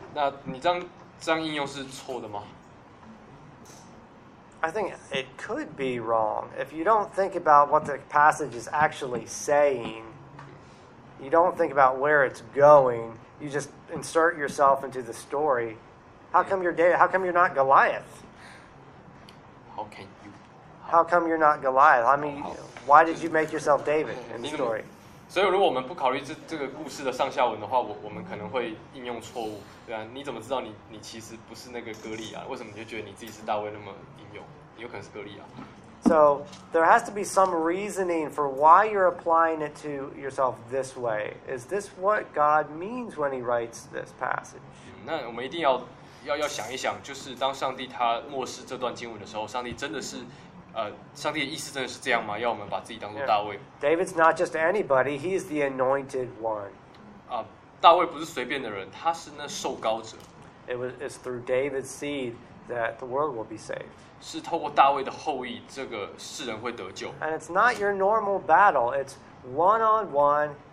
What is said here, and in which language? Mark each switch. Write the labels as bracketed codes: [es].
[zh] 那你这样应用是错的吗？ [en] I think it could be wrong. If you don't think about what the passage is actually saying, you don't think about where it's going, you just insert yourself into the story. How come you're not Goliath? How come you're not Goliath? I mean, why did you make yourself David in the story? [zh] 所以如果我们不考虑这个故事的上下文的话，我们可能会应用错误。对啊，你怎么知道你其实不是那个歌利亚？为什么你就觉得你自己是大卫那么英勇？有可能是歌利亚。 [en] So there has to be some reasoning for why you're applying it to yourself this way. Is this what God means when He writes this passage?、 [zh] 那我们一定要想一想，就是当上帝他默示这段经文的时候，上帝真的是。上帝的意思真的是这样吗？要我们把自己当作大卫、 [en] yeah. ？David's not just anybody; he is the anointed one. [zh] 大卫不是随便的人，他是那受膏者。 [en] It's through David's seed that the world will be saved. [zh] 是透过大卫的后裔，这个世人会得救。 [en] And it's not your normal battle; it's one on one.